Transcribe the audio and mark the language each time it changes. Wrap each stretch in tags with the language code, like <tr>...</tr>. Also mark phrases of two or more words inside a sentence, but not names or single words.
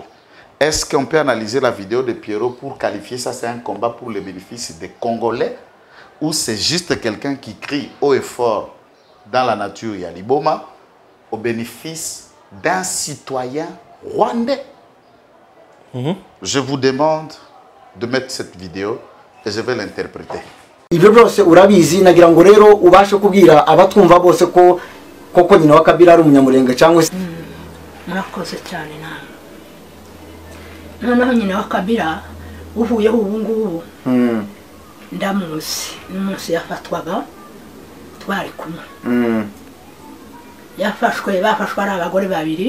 <fr>Est-ce qu'on peut analyser la vidéo de Pierrot pour qualifier ça, c'est un combat pour le bénéfice des Congolais, ou c'est juste quelqu'un qui crie haut et fort dans la nature Yaliboma au bénéfice d'un citoyen rwandais? Je vous demande de mettre cette vidéo et je vais l'interpréter.</fr> <rw>Ibyo byose urabizi nagira ngo rero ubashe kubwira abatwumva bose ko koko nyina wa Kabila ari umunyamurenge cyangwa se murakoze cyane noneho nyina wa Kabila uvuyeho ubu ngubu ndamuzi n'umunsi yafatwaga twari kumwe bafashwe ari abagore babiri.</rw>